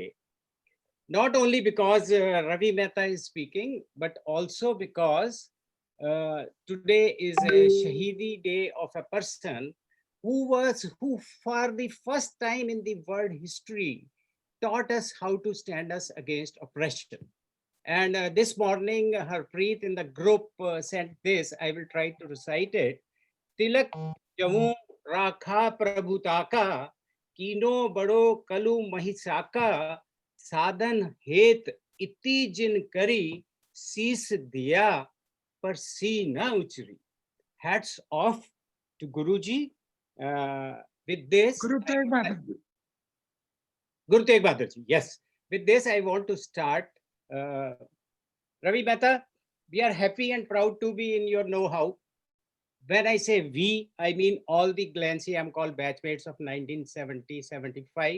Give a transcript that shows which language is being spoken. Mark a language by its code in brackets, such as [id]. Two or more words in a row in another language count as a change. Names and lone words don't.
[en] Not only because Ravi Mehta is speaking, but also because today is a Shahidi day of a person who for the first time in the world history taught us how to stand us against oppression. And this morning, Harpreet in the group sent this. I will try to recite it. [pa] ਤਿਲਕ ਜਮੁ ਰਖਾ ਪ੍ਰਭੁਤਾਕਾ, ਕੀਨੋ ਬਡੋ ਕਲੂ ਮਹਿਸਾਕਾ, ਸਾਧਨ ਹੇਤ ਇਤਿ ਜਿਨ ਕਰੀ ਸੀਸ ਦੀਆ ਪਰ ਸੀ ਨ ਉਚਰੀ. [en] Hats off to Guruji. With this, Guru Tegh Bahadur Ji. Yes. With this, I want to start. Ravi Mehta, we are happy and proud to be in your know-how. When I say we, I mean all the Glensiam called batchmates of 1970-75.